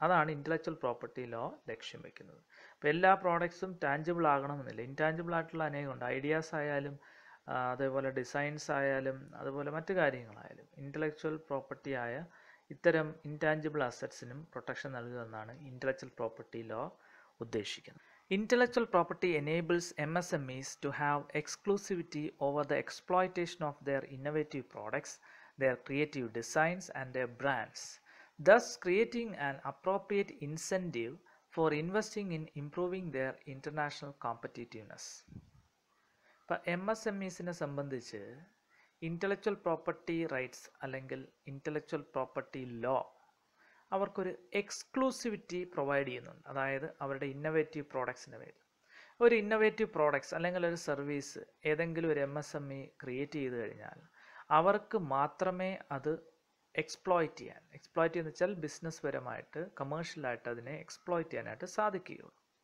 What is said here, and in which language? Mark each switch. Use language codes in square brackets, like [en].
[ml] അതാണ് intellectual property law ലക്ഷ്യം വയ്ക്കുന്നത്. അപ്പോൾ എല്ലാ പ്രോഡക്ട്സും ടാഞ്ചിബിൾ ആകണമെന്നില്ല. ഇൻടാഞ്ചിബിൾ ആയിട്ടുള്ള അനേകമുണ്ട്. ഐഡിയാസ് ആയാലും അതേപോലെ ഡിസൈൻസ് ആയാലും അതുപോലെ മറ്റു കാര്യങ്ങളായാലും ഇൻ്റലക്ച്വൽ പ്രോപ്പർട്ടി ആയ ഇത്തരം ഇൻടാഞ്ചിബിൾ അസറ്റ്സിനും പ്രൊട്ടക്ഷൻ നൽകുക എന്നാണ് ഇൻ്റലക്ച്വൽ പ്രോപ്പർട്ടി ലോ ഉദ്ദേശിക്കുന്നത്. [en] Intellectual property enables MSMEs to have exclusivity over the exploitation of their innovative products, their creative designs, and their brands, thus creating an appropriate incentive for investing in improving their international competitiveness. [ml] ഇപ്പോൾ MSMEസിനെ സംബന്ധിച്ച് intellectual property rights അല്ലെങ്കിൽ intellectual property law അവർക്കൊരു exclusivity provide ചെയ്യുന്നുണ്ട്. അതായത് അവരുടെ innovative പ്രോഡക്ട്സിന് വേണ്ടി ഒരു innovative products അല്ലെങ്കിൽ ഒരു സർവീസ് ഏതെങ്കിലും ഒരു MSME ക്രിയേറ്റ് ചെയ്ത് കഴിഞ്ഞാൽ അവർക്ക് മാത്രമേ അത് എക്സ്പ്ലോയിറ്റ് ചെയ്യുന്ന വെച്ചാൽ ബിസിനസ് പരമായിട്ട് കമേഴ്ഷ്യലായിട്ട് അതിനെ എക്സ്പ്ലോയിറ്റ് ചെയ്യാനായിട്ട് സാധിക്കുകയുള്ളൂ.